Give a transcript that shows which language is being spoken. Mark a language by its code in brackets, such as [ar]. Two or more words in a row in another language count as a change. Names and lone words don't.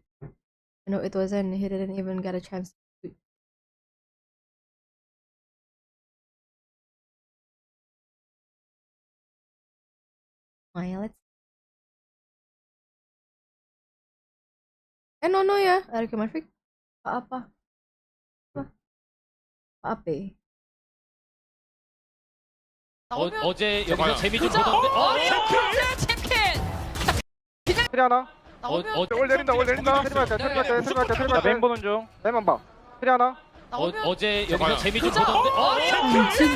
[en] No, it wasn't. He didn't even get a chance to. Oh ya, let's. No ya, RRQ Maverick. [id] Apa? Apa? [ko] 어제 여기서 재미 좀 보던데. 챔킨! 트리 하나. 올 내린다. 나 메인 보는 중. 메인만 봐. 트리 하나. 어제 여기서 재미 좀 보던데.